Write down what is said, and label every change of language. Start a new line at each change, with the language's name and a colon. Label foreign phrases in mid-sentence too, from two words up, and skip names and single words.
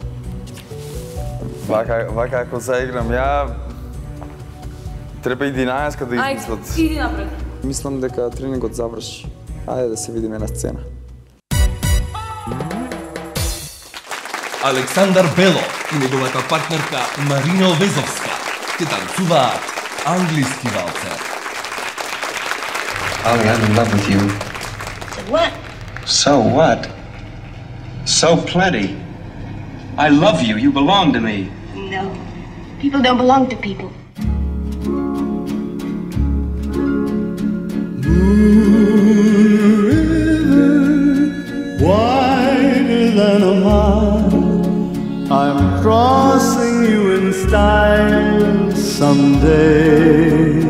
Macedonian: Вака ако заиграм ја, треба 11 да измислат. Ајде, иди напред. Мислам дека тренингот заврши. Ајде да се видиме на сцена. Александар Бело и неговата партнерка Марина Овезовска ќе танцуваат англиски валцер.
English: Ollie, I'm in love with you. What? So what? So plenty. I love you. You belong to me. No. People don't belong to people. Wider than a mile, I'm crossing you in style someday.